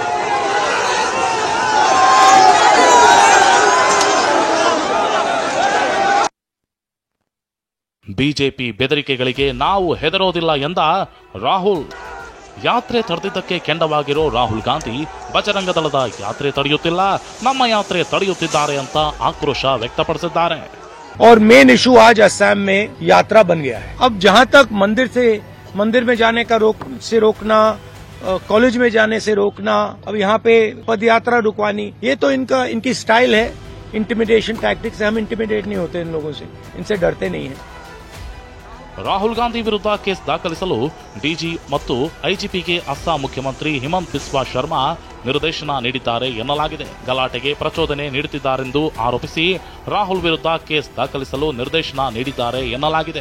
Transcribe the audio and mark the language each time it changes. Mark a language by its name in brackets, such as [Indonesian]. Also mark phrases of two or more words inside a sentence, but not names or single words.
[Kannada] ಬಿಜೆಪಿ ಬೆದರಿಕೆಗಳಿಗೆ ನಾವು ಹೆದರೋದಿಲ್ಲ ಎಂದ ರಾಹುಲ್. ಯಾತ್ರೆ ತಡೆದಿದ್ದಕ್ಕೆ ಕೆಂಡವಾಗಿರೋ ರಾಹುಲ್ ಗಾಂಧಿ ಬಜರಂಗ ದಳದ ಯಾತ್ರೆ ತಡೆಯುತ್ತಿಲ್ಲ, ನಮ್ಮ ಯಾತ್ರೆ ತಡೆಯುತ್ತಿದ್ದಾರೆ ಅಂತ ಆಕ್ರೋಶ ವ್ಯಕ್ತಪಡಿಸಿದ್ದಾರೆ. [Hindi] और [English] main issue [Hindi] आज असम में यात्रा बन गया है. अब जहाँ तक मंदिर में जाने का रोकना, कॉलेज में जाने से रोकना, अब यहाँ पे पद यात्रा रुकवानी, ये तो इनकी स्टाइल है. [English] intimidation tactics [Hindi] है. हम इंटिमिडेट नहीं होते इन लोगों से, इनसे डरते नहीं है. [Kannada] ರಾಹುಲ್ ಗಾಂಧಿ ವಿರುದ್ಧ ಕೇಸ್ ದಾಖಲಿಸಲು ಡಿಜಿ ಮತ್ತು ಐಜಿಪಿಗೆ ಅಸ್ಸಾಂ ಮುಖ್ಯಮಂತ್ರಿ ಹಿಮಂತ್ ಬಿಸ್ವಾ ಶರ್ಮಾ ನಿರ್ದೇಶನ ನೀಡಿದ್ದಾರೆ ಎನ್ನಲಾಗಿದೆ. ಗಲಾಟೆಗೆ ಪ್ರಚೋದನೆ ನೀಡುತ್ತಿದ್ದಾರೆಂದು ಆರೋಪಿಸಿ ರಾಹುಲ್ ವಿರುದ್ಧ ಕೇಸ್ ದಾಖಲಿಸಲು ನಿರ್ದೇಶನ ನೀಡಿದ್ದಾರೆ ಎನ್ನಲಾಗಿದೆ.